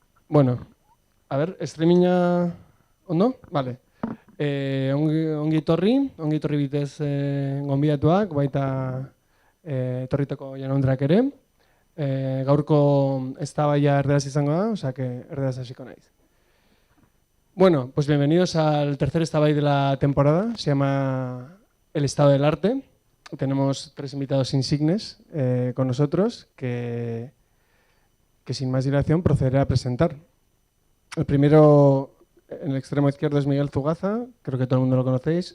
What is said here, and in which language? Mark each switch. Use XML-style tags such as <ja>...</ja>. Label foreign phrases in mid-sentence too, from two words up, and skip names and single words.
<es>Bueno, a ver,</es> <eu>streaminga ondo? Vale. Ongi etorri bitez gonbidatuak, baita etorritako jaun-andreak ere. Gaurko eztabaida erderaz izango da,</eu> <es>osea que</es> <eu>erderaz hasiko naiz.</eu> <es>Bueno, pues bienvenidos al tercer eztabaida de la temporada, se llama El estado del arte. Tenemos tres invitados insignes con nosotros que sin más dilación procederé a presentar. El primero, en el extremo izquierdo, es Miguel Zugaza, creo que todo el mundo lo conocéis.</es>